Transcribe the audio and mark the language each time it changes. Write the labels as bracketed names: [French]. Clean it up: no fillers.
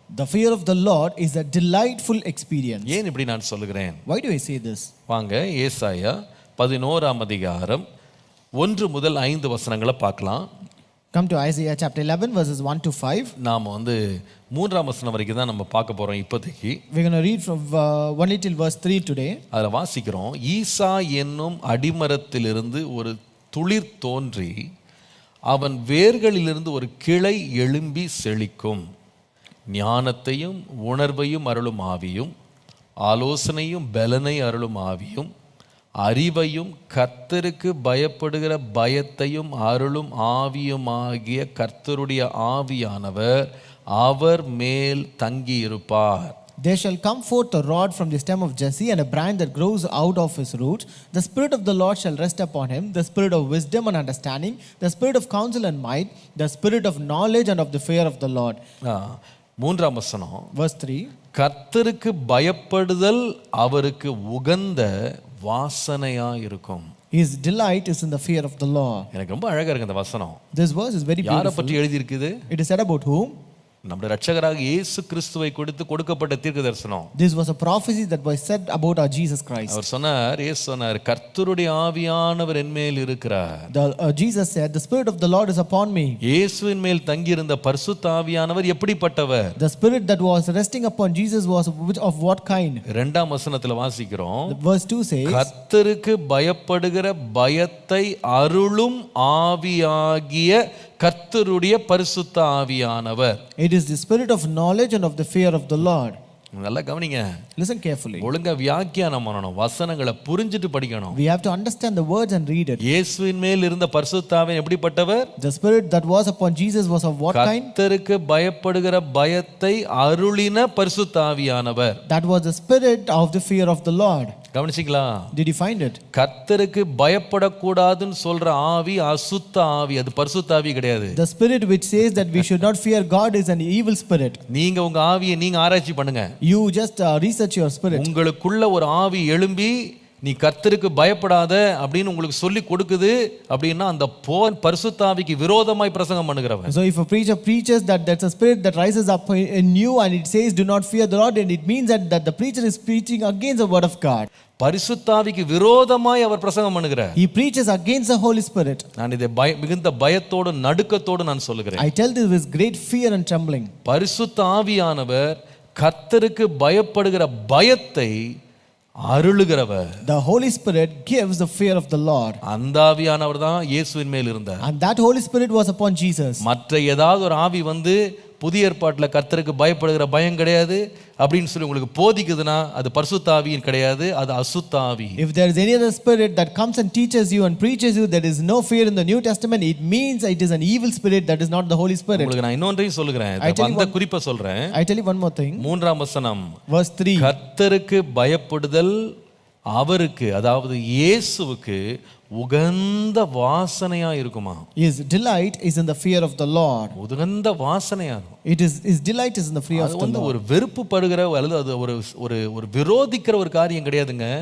[English] The fear of the Lord is a delightful experience. [Tamil] ஏன் இப்படி நான் சொல்லுகிறேன்? [English] Why do I say this? [Tamil] வாங்க ஏசாயா 11ஆம் அதிகாரம் 1 முதல் 5 வசனங்களை பார்க்கலாம். [English] Come to Isaiah chapter 11 verses 1 to 5. [Tamil] நாம் வந்து 3ஆம் வசனம் வரைக்கும் தான் நம்ம பார்க்க போறோம் இப்போதைக்கு. [English] We're going to read from only till verse 3 today. [Tamil] அதில் வாசிக்கிறோம், ஈசா என்னும் அடிமரத்திலிருந்து ஒரு துளிர் தோன்றி அவன் வேர்களிலிருந்து ஒரு கிளை எழும்பி செழிக்கும். ஞானத்தையும் உணர்வையும் அருளும் ஆவியும், ஆலோசனையும் பலனை அருளும் ஆவியும், அறிவையும் கர்த்தருக்கு பயப்படுகிற பயத்தையும் அருளும் ஆவியுமாகிய கர்த்தருடைய ஆவியானவர் அவர் மேல் தங்கியிருப்பார். [English] There shall come forth a rod from the stem of Jesse, and a branch that grows out of his roots. The Spirit of the Lord shall rest upon him, the Spirit of wisdom and understanding, the Spirit of counsel and might, the Spirit of knowledge and of the fear of the Lord. [Tamil] 3ஆம் வசனம், [English] Verse 3. [Tamil] கர்த்தருக்கு பயப்படுதல் அவருக்கு உகந்த வாசனையா இருக்கும். [English] His delight is in the fear of the Lord. [Tamil] எனக்கு ரொம்ப அழகா இருக்கு அந்த வசனம். [English] This verse is very [Tamil] யாரை [English] beautiful. [Tamil] பற்றி எழுதி இருக்குது? [English] It is said about whom? [Tamil] நம்முடைய இரட்சகராக இயேசு கிறிஸ்துவை குறித்து கொடுக்கப்பட்ட தீர்க்க தரிசனம். [English] This was a prophecy that was said about our Jesus Christ. [Tamil] அவர் சொன்னார், இயேசு சொன்னார், கர்த்தருடைய ஆவியானவர் என்மேல் இருக்கிறார். [English] Jesus said, the Spirit of the Lord is upon me. [Tamil] இயேசுவின் மேல் தங்கியிருந்த பரிசுத்த ஆவியானவர் எப்படிப்பட்டவர்? [English] The Spirit that was resting upon Jesus was of what kind? [Tamil] 2ஆம் வசனத்துல வாசிக்கிறோம், [English] Verse 2 says, [Tamil] கர்த்தருக்கு பயப்படுகிற பயத்தை அருளும் ஆவியாகிய கர்த்தருடைய பரிசுத்த ஆவியானவர். [English] It is the Spirit of knowledge and of the fear of the Lord. [Tamil] நல்லா கவனிங்க. [English] Listen carefully. [Tamil] ஒழுங்கா வியாக்கியானம் பண்ணணும், வசனங்களை புரிஞ்சிட்டு படிக்கணும். [English] We have to understand the words and read it. [Tamil] இயேசுவின் மேல் இருந்த பரிசுத்த ஆவியானவர் எப்படிப்பட்டவர்? [English] The Spirit that was upon Jesus was of what kind? [Tamil] கர்த்தருக்கு பயப்படுகிற பயத்தை அருளின பரிசுத்த ஆவியானவர். [English] That was the Spirit of the fear of the Lord. [Tamil] கவனிச்சிங்களா? [English] Did you find it? [Tamil] கர்த்தருக்கு பயப்படக்கூடாதுன்னு சொல்ற ஆவி அசுத்த ஆவி, அது பரிசுத்த ஆவி கிடையாது. [English] The spirit which says that we should not fear God is an evil spirit. [Tamil] நீங்க உங்க ஆவியை நீங்க ஆராய்ச்சி பண்ணுங்க. [English] You just research your spirit. [Tamil] உங்களுக்குள்ள ஒரு ஆவி எழும்பி நீ கர்த்தருக்கு பயப்படாத அப்படின்னு உங்களுக்கு சொல்லி கொடுக்குது அப்படின்னா அந்த பரிசுத்த ஆவிக்கு விரோதமாய் பிரசங்கம் பண்ணுகிறவன். [English] So if a preacher preaches that that's a spirit that rises up in you and it says do not fear the Lord, and it means that the preacher is preaching against the word of God. [Tamil] பரிசுத்த ஆவிக்கு விரோதமாய் அவர் பிரசங்கம் பண்ணுகிறார். [English] He preaches against the Holy Spirit. [Tamil] நான் இதை மிகுந்த பயத்தோடு நடுக்கத்தோடு நான் சொல்லுகிறேன். [English] I tell this with great fear and trembling. [Tamil] பரிசுத்த ஆவியானவர் கர்த்தருக்கு பயப்படுகிற பயத்தை அருளுகிறவர். [English] The Holy Spirit gives the fear of the Lord. [Tamil] அந்த ஆவியானவர் தான் இயேசுவின் மேல் இருந்தார். [English] And that Holy Spirit was upon Jesus. [Tamil] மற்ற ஏதாவது ஒரு ஆவி வந்து புதிய ஏற்பாட்டில் கர்த்தருக்கு பயப்படுகிற பயம் கிடையாது அப்படின்னு சொல்லி உங்களுக்கு போதிக்குதுன்னா அது பரிசுத்த ஆவியின் கிடையாது, அது அசுத்த ஆவி. [English] If there is any other spirit that comes and teaches you and preaches you there is no fear in the New Testament, it means it is an evil spirit, that is not the Holy Spirit. [Tamil] உங்களுக்கு நான் இன்னொன்றையும் சொல்லுகிறேன், அந்த குறிப்பை சொல்றேன். [English] I tell you one more thing. [Tamil] 3ஆம் வசனம், [English] Verse 3. [Tamil] கர்த்தருக்கு பயப்படுதல் அவருக்கு, அதாவது இயேசுவுக்கு உகந்த வாசனையா இருக்குமா? [English] His delight is in the fear of the Lord. [Tamil] உகந்த வாசனையா இருக்கும். [English] His delight is in the fear of the Lord. [Tamil] அது ஒரு வெறுப்பு படுகிற அல்லது அது ஒரு ஒரு ஒரு விரோதிக்கிற ஒரு காரியம் கிடையாதுங்க.